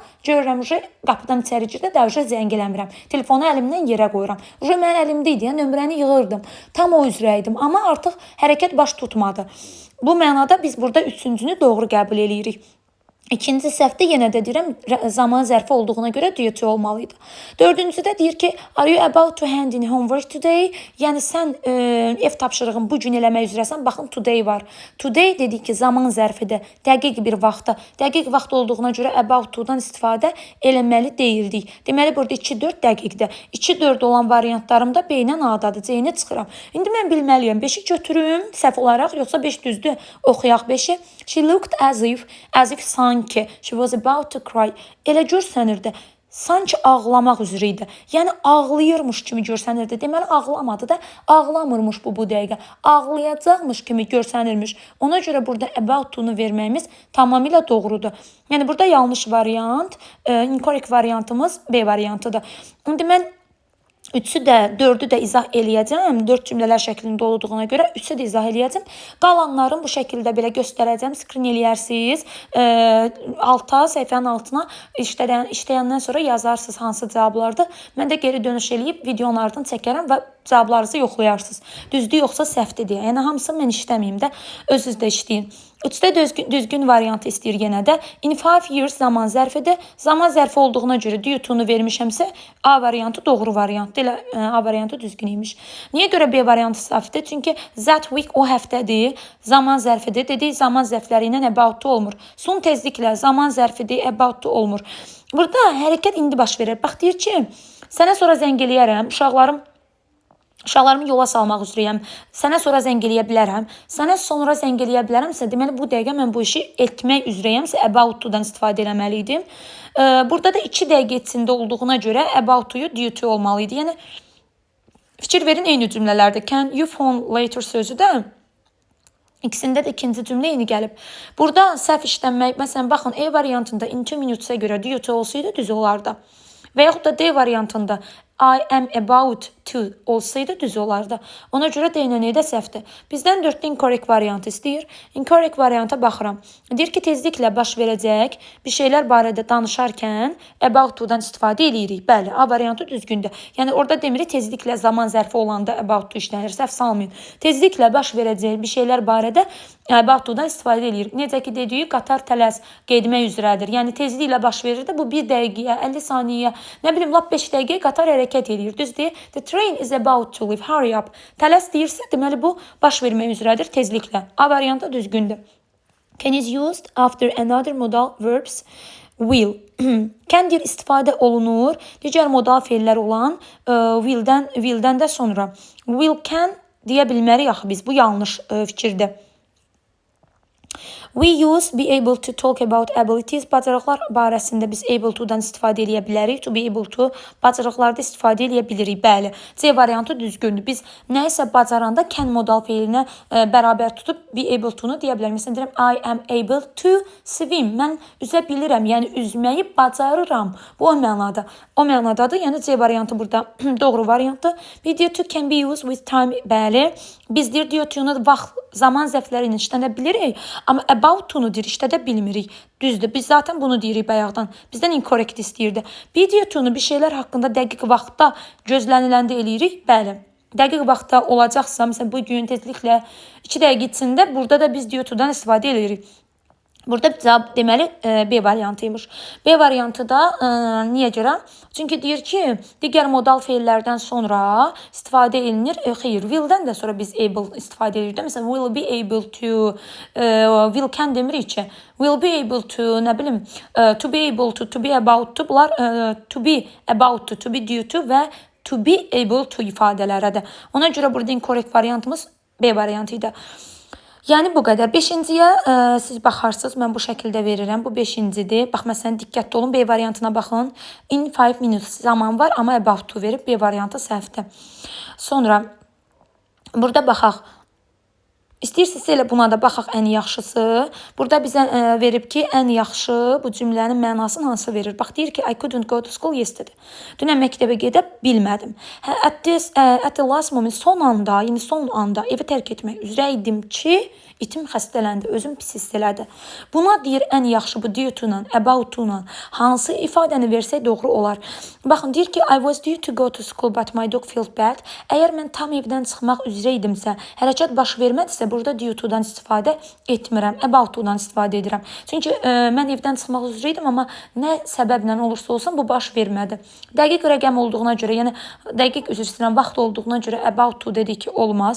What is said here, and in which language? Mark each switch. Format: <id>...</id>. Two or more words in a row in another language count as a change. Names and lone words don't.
<az>Görürəm qapıdan içəri girdə də zəng eləmirəm. Telefonu əlimdən yerə qoyuram. Mən əlimdə idi, nömrəni yığırdım. Tam o üzrəydim, amma artıq hərəkət baş tutmadı. Bu mənada biz burada üçüncünü doğru qəbul edirik. İkinci səhvdə yenə də deyirəm, zaman zərfi olduğuna görə</az> <en>due to</en> <az>olmalıydı. Dördüncüdə deyir ki,</az> <en>are you about to hand in homework today?</en> <az>Yəni sən ev tapşırığını bu gün eləmək üzrəsən. Baxın, today var. Today dedik ki, zaman zərfidir. Dəqiq bir vaxtda. Dəqiq vaxt olduğuna görə</az> <en>about to-</en> <az>dan istifadə eləməli deyildik. Deməli, burada 2-4 dəqiqdir. 2-4 olan variantlarımda B-lə A-dadır. C-ni çıxıram. İndi mən bilməliyəm. 5-i götürüm səhv olaraq, yoxsa 5 düzdür? Oxuyaq 5-i.</az> <en>She looked as if sanki she was about to cry.</en> <az>Elə görsənirdi. Sanki ağlamaq üzrə idi. Yəni ağlayırmış kimi görsənirdi. Deməli ağlamadı da, ağlamırmış bu dəqiqə. Ağlayacaqmış kimi görsənirmiş. Ona görə burada</az> <en>about to-</en> <az>nu verməyimiz tamamilə doğrudur. Yəni burada yanlış variant, incorrect variantımız B variantıdır. İndi mən 3-ü də, 4-ü də izah eləyəcəm. 4 cümlələr şəklində olduğuna görə 3-ü də izah eləyəcəm. Qalanların bu şəkildə belə göstərəcəm. Skrin eləyərsiniz. Alta, səhifənin altına işləyəndən sonra yazarsınız hansı cavablardır. Mən də geri dönüş eləyib videonun ardını çəkərəm və cavablarınızı yoxlayarsınız. Düzdür, yoxsa səhvdir deyə. Yəni hamısını mən işləməyim də, özünüz də işləyin. 3-də düzgün variantı istəyir yenə də.</az> <en>In 5 years</en> <az>zaman zərfidir. Zaman zərfi olduğuna görə</az> <en>due to-</en> <az>nu vermişəmsə A variantı doğru variantdır. Elə A variantı düzgün imiş. Niyə görə B variantı səhvdir? Çünki</az> <en>that week</en> <az>o həftədir. Zaman zərfidir. Dedik, zaman zərfləri ilə</az> <en>about to</en> <az>olmur. Son tezliklə zaman zərfidir,</az> <en>about to olmur.</en> <az>Burada hərəkət indi baş verir. Bax, deyir ki, sənə sonra zəng eləyərəm. Uşaqlarımı yola salmaq üzrəyəm. Sənə sonra zəng eləyə bilərəm. Sənə sonra zəng eləyə bilərəmsə, deməli bu dəqiqə mən bu işi etmək üzrəyəmsə</az> <en>about to-</en> <az>dan istifadə eləməliydim. Burada da 2 dəqiqə içində olduğuna görə</az> <en>about to-</en> <az>yu</az> <en>due to</en> <az>olmalıydı. Yəni fikir verin eyni cümlələrdə.</az> <en>Can you phone later</en> <az>sözü də İkisində də ikinci cümlə yeni gəlib. Burada səhv işlənmək, məsələn, baxın, E variantında</az> <en>in 2 minutes-</en> <az>ə görə</az> <en>due to</en> <az>olsaydı düz olardı. Və yaxud da D variantında</az> <en>I am about to</en> <az>olsaydı düz olardı. Ona görə D ilə də səhvdir. Bizdən 4-də incorrect variantı istəyir. Incorrect varianta baxıram. Deyir ki, tezliklə baş verəcək bir şeylər barədə danışarkən</az> <en>about to-</en> <az>dan istifadə edirik. Bəli, A variantı düzgündür. Yəni orada demirik tezliklə zaman zərfi olanda</az> <en>about to</en> <az>işlənir. Səhv salmayın. Tezliklə baş verəcək bir şeylər barədə</az> <en>about to-</en> <az>dan istifadə edirik. Necə ki, dediyi qatar tələs getmək üzrədir. Yəni tezliklə baş verir də bu 1 dəqiqəyə, 50 saniyəyə, nə bilim, lap 5 dəqiqəyə qatar hərəkət edir. Düzdür?</az> <en>The train is about to leave. Hurry up.</en> <az>Tələs deyirsə, deməli bu baş vermək üzrədir tezliklə. A variantı düzgündür.</az> <en>Can is used after another modal verbs.</en> <az>will. Can deyir istifadə olunur. Digər modal feillər olan willdən də sonra.</az> <en>Will can</en> <az>deyə bilmərik axı biz. Bu yanlış fikirdir.</az> <en>We use be able to talk about abilities.</en> <az>Bacarıqlar barəsində biz</az> <en>able to'dan</en> <az>istifadə edə bilərik.</az> <en>To be able to</en> <az>bacarıqlarda istifadə edə bilirik. Bəli. C variantı düzgündür. Biz nəyisə bacaranda can modal feilinə bərabər tutub</az> <en>be able to'nu</en> <az>deyə bilərik. Məsələn deyirəm</az> <en>I am able to swim.</en> <az>Mən üzə bilirəm, yəni üzməyi bacarıram. Bu o mənada. O mənadadır. Yəni C variantı burada doğru variantdır.</az> <en>Be due to can be used with time.</en> <az>Bəli. Biz</az> <en>due to'nu</en> <az>vaxt, zaman zərfləri ilə işlədə bilirik, amma</az> <en>about to'nu</en> <az>deyir işlədə bilmirik. Düzdür. Biz zaten bunu deyirik bayaqdan. Bizdən incorrect istəyirdi.</az> <en>Be due to'nu</en> <az>bir şeylər haqqında dəqiq vaxtda gözləniləndə eləyirik. Bəli. Dəqiq vaxtda olacaqsa, məsələn bu gün tezliklə 2 dəqiqə içində burada da biz</az> <en>due to'dan</en> <az>istifadə eləyirik. Burada cavab deməli B variantıymış. B variantı da niyə görə? Çünki deyir ki, digər modal feillərdən sonra istifadə edilir. Xeyr, will'dən də sonra biz able istifadə edirik. Məsələn,</az> <en>will be able to, will can</en> <az>demirik ki,</az> <en>will be able to,</en> <az>nə bilim,</az> <en>to be able to be about to, bunlar to be about to be due to və to be able to ifadələrədir.</en> <az>Ona görə burada incorrect variantımız B variantıydı. Yəni bu qədər. 5-ciyə siz baxarsınız, mən bu şəkildə verirəm. Bu 5-cidir. Bax, məsələn, diqqətli olun. B variantına baxın.</az> <en>In 5 minutes</en> <az>zaman var, amma</az> <en>about to</en> <az>verib. B variantı səhvdir. Sonra, burada baxaq. İstəyirsinizsə elə buna da baxaq ən yaxşısı. Burada bizə verib ki, ən yaxşı bu cümlənin mənasını hansı verir? Bax, deyir ki,</az> <en>I couldn't go to school yesterday.</en> <az>Dünən məktəbə gedə bilmədim.</az> <en>At the last moment,</en> <az>son anda, yəni son anda evi tərk etmək üzrə idim ki, itim xəstələndi, özüm pis hiss elədi. Buna deyir ən yaxşı bu</az> <en>due to-</en> <az>la,</az> <en>about to-</en> <az>la hansı ifadəni versək doğru olar. Baxın, deyir ki,</az> <en>I was due to go to school but my dog felt bad.</en> <az>Əgər mən tam evdən çıxmaq üzrə idimsə, hərəkət baş vermədisə, burada</az> <en>due to-</en> <az>dan istifadə etmirəm,</az> <en>about to-</en> <az>dan istifadə edirəm. Çünki mən evdən çıxmaq üzrə idim, amma nə səbəblə olursa olsun bu baş vermədi. Dəqiq rəqəm olduğuna görə, yəni dəqiq üzr istəyirəm, vaxt olduğuna görə</az> <en>about to</en> <az>dedik ki, olmaz.</az>